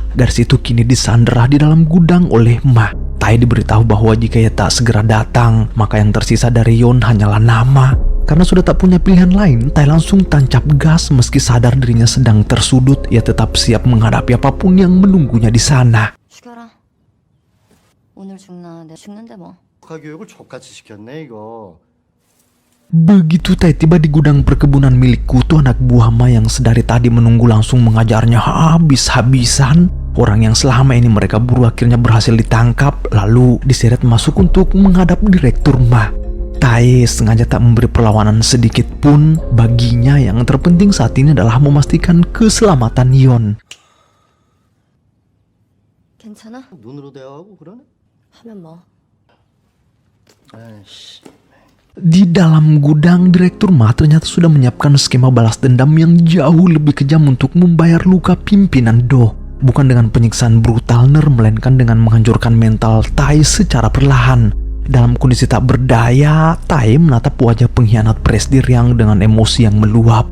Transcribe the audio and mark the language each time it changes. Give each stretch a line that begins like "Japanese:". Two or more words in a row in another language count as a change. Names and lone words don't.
Indonesian: Gadis itu kini disandera di dalam gudang oleh Ma. Tai diberitahu bahwa jika ia tak segera datang, maka yang tersisa dari Yon hanyalah nama. Karena sudah tak punya pilihan lain, Tai langsung tancap gas. Meski sadar dirinya sedang tersudut, ia tetap siap menghadapi apapun yang menunggunya di sana.
Korean: 죽여라. 오늘 죽나 내가 죽는데 뭐. 국가교육을 족같이 시켰네 이거.
Indonesian: Begitu Tai tiba di gudang perkebunan milik Kuto, anak buah Ma yang sedari tadi menunggu langsung mengajarnya habis-habisan. Orang yang selama ini mereka buru akhirnya berhasil ditangkap, lalu diseret masuk untuk menghadap Direktur Ma. Tai sengaja tak memberi perlawanan sedikit pun. Baginya yang terpenting saat ini adalah memastikan keselamatan Yon.
Korean: 괜찮아? 눈으로 대화하고 그러네? 하면 뭐. 아이씨.
Indonesian: Di dalam gudang, Direktur Ma ternyata sudah menyiapkan skema balas dendam yang jauh lebih kejam untuk membayar luka pimpinan Do. Bukan dengan penyiksaan brutal, melainkan dengan menghancurkan mental Tai secara perlahan. Dalam kondisi tak berdaya, Tai menatap wajah pengkhianat Presdir yang dengan emosi yang meluap.